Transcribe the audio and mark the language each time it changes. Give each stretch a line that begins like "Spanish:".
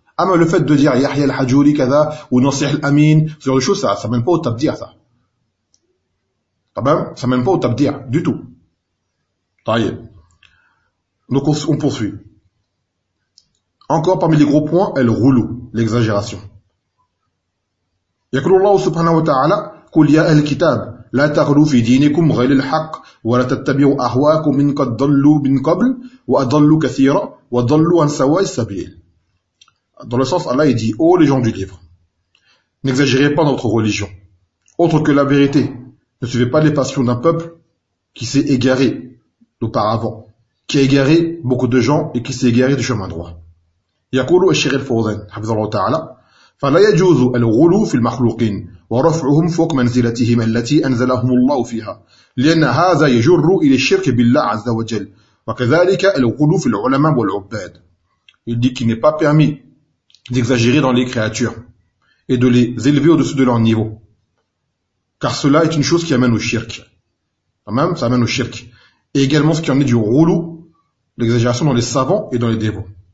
French: Ah, mais le fait de dire Yahya al-Hajouri, kada, ou Nasih al-Amin, ce genre de choses, ça mène pas au tabdi'a, ça. Ça mène pas au tabdi'a, du tout. Taïe. Donc on poursuit. Encore parmi les gros points est le rouleau, l'exagération.
Arabic: يقول الله سبحانه وتعالى قل يا أهل الكتاب لا تغلوا في دينكم غير الحق ولا تتبعوا أهواءكم من قد ضلوا من قبل وأضلوا كثيرا وضلوا عن سواء السبيل.
French: Dans le sens, Allah dit, ô les gens du livre, n'exagérez pas notre religion autre que la vérité, ne suivez pas les passions d'un peuple qui s'est égaré d'auparavant, qui a égaré beaucoup de gens et qui s'est égaré du chemin droit.
Arabic: يقول الشيخ الفوزان حفظه الله تعالى فلا يجوز الغلو في المخلوقين ورفعهم فوق منزلتهم التي أنزلهم الله فيها لأن هذا يجر إلى الشرك بالله عز وجل وكذلك الغلو في العلماء والعباد.
French: Il dit qu'il n'est pas permis d'exagérer dans les créatures et de les élever au-dessus de leur niveau, car cela est une chose qui amène au shirk. Tamam, ça amène au shirk. Et également ce qui en est du rouleau, l'exagération dans les savants et dans les dévots.